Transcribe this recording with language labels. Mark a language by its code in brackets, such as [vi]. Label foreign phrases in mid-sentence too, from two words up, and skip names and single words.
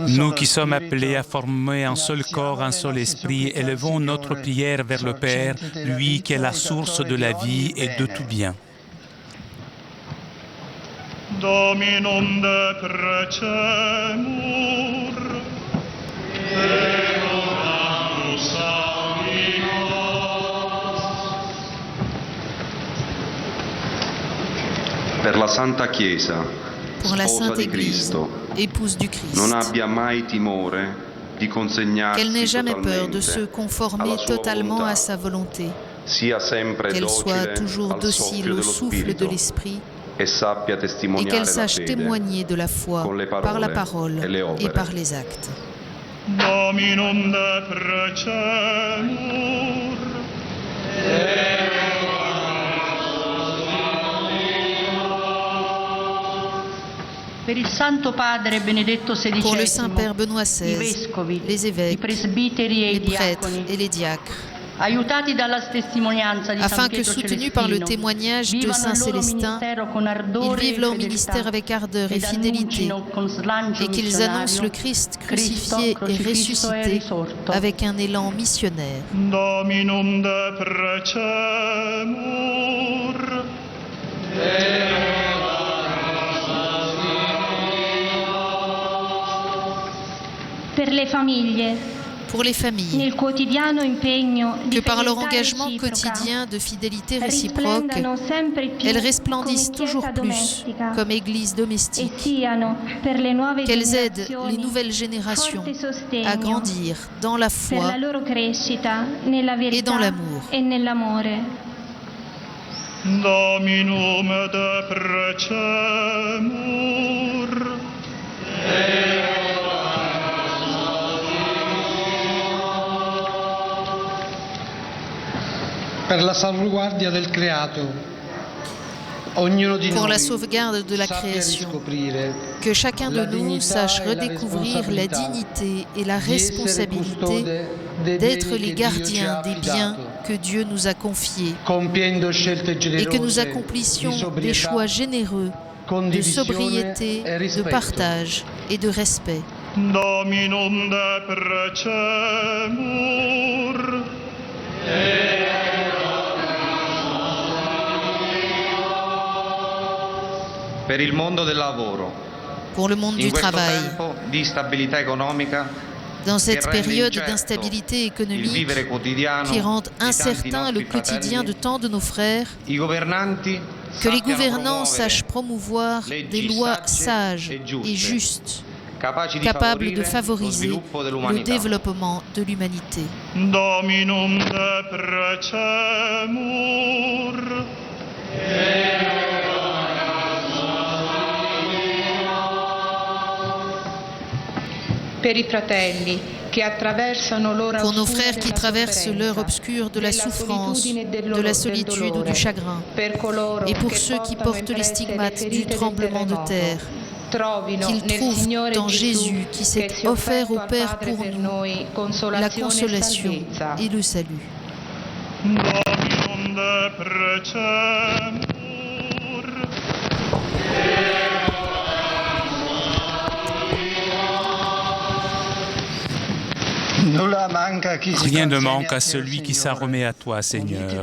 [fr] Nous [it] solo [fr] qui sommes appelés à [it] spirito, [fr] former un seul corps, un seul esprit, élevons notre prière vers le Père, lui qui est la source de la vie et de tout bien. [la] Dominum deprecemur, et oramus amigos. [it] per la Santa Chiesa, [fr] pour la [it] sposa [fr] Sainte [it] di [fr] Église, [it] Cristo, [fr] épouse du Christ, [it] non abbia mai timore di consegnarsi [fr] qu'elle n'ait jamais peur de se [it] totalmente [fr] conformer [it] alla sua [fr] totalement [it] volontà, [fr] à sa volonté, [it] sia sempre [fr] qu'elle soit [it] docile [fr] toujours [it] al [fr] docile [it] soffio [fr] au [it] dello [fr] souffle de [it] Spirito [fr] l'Esprit [it] e sappia [fr] et [it] testimoniare [fr] qu'elle [it] la [fr] sache [it] fede [fr] témoigner de la foi [it] con le [fr] par la [it] parole [fr] parole [it] e le opere. [fr] et par les actes. [la] Dominum deprecemur. [it] Per il Santo Padre Benedetto XVI, [fr] Pour le Saint-Père Benoît [it] i [fr] XVI, [it] vescovi, [fr] les [it] i [fr] évêques, [it] presbiteri e [fr] les [it] i [fr] prêtres [it] diaconi, [fr] et les diacres, [it] aiutati dalla testimonianza di San [fr] afin que, [it] Pietro [fr] soutenus par le [it] Celestino, [fr] témoignage de [it] vivano [fr] Saint [it] il loro [fr] Célestin, [it] ministero con [fr] ils [it] ardore [fr] vivent [it] e [fr] leur [it] fedeltà [fr] ministère avec ardeur et [it] ed [fr] fidélité, [it] annuncino con slancio [fr] et qu'ils [it] missionario [fr] annoncent le Christ [it] Cristo [fr] crucifié et [it] crocifisso e [fr] ressuscité [it] risorto. [fr] avec un élan missionnaire. [la] Dominum deprecemur. [it] Per le famiglie, [fr] Pour les familles, [it] nel quotidiano impegno di [fr] que par leur [it] fedeltà [fr] engagement [it] reciproca, [fr] quotidien de fidélité réciproque, [it] risplendano sempre più [fr] elles resplendissent [it] come [fr] toujours [it] chiesa [fr] plus [it] domestica [fr] comme Église [it] e [fr] domestique, [it] siano per le nuove [fr] qu'elles aident [it] generazioni [fr] les nouvelles générations [it] forte sostegno [fr] à grandir dans la [it] per la [fr] foi [it] loro crescita nella [fr] et [it] verità [fr] dans l'amour. [it] e nell'amore. [la] Dominum deprecemur. [it] Per la salvaguardia del creato, ognuno di [fr] Pour [it] noi [fr] la sauvegarde de la [it] sappia [fr] création, [it] riscoprire [fr] que chacun de [it] la [fr] nous [it] dignità [fr] sache [it] e la [fr] redécouvrir la [it] responsabilità [fr] dignité et la [it] di essere [fr] responsabilité [it] custode dei [fr] d'être [it] beni [fr] les [it] che Dio ci [fr] gardiens [it] ha [fr] des biens [it] affidato, [fr] que Dieu nous a confiés [it] compiendo scelte [fr] et que nous [it] generose [fr] accomplissions [it] di [fr] des [it] sobrietà, [fr] choix généreux de [it] condivisione [fr] sobriété, [it] e [fr] de [it] rispetto. [fr] partage et de respect. [la] Dominum deprecemur. [it] Per il mondo del lavoro, [fr] Pour le monde [it] in [fr] du [it] questo [fr] travail, [it] tempo di instabilità economica [fr] dans cette [it] che rende [fr] période [it] incerto [fr] d'instabilité [it] il [fr] économique [it] vivere quotidiano [fr] qui rend [it] di tanti [fr] incertain le [it] nostri [fr] quotidien de [it] fratelli, [fr] tant de nos frères, [it] i governanti [fr] que les [it] sappiano [fr] gouvernants [it] promuovere [fr] sachent promouvoir [it] leggi [fr] des lois [it] sagge [fr] sages [it] e giuste, [fr] et justes, [it] capaci di [fr] capables de [it] favorire lo [fr] favoriser [it] sviluppo [fr] le [it] dell'umanità. [fr] développement de l'humanité. [la] Dominum deprecemur. [it] Per i fratelli che attraversano l'ora [fr] Pour nos [it] oscura [fr] frères qui [it] della [fr] traversent [it] sofferenza, [fr] l'heure obscure de la [it] della [fr] souffrance, [it] solitudine e [fr] de la solitude ou [it] dolore, [fr] du chagrin, [it] per coloro [fr] et pour [it] che [fr] ceux qui [it] portano [fr] portent les [it] impresse [fr] stigmates [it] le [fr] du [it] ferite del [fr] tremblement de [it] terremoto, [fr] terre, [it] trovino [fr] qu'ils [it] nel [fr] trouvent [it] Signore [fr] dans [it] Gesù [fr] Jésus qui [it] che [fr] s'est [it] si è [fr] offert au [it] offerto al [fr] Père [it] Padre [fr] pour [it] per [fr] nous [it] noi [fr] la [it] consolazione e [fr] consolation [it] salvezza. [fr] et le salut. [la] Dominum deprecemur. [fr] Rien ne manque à celui qui s'en remet à toi, Seigneur.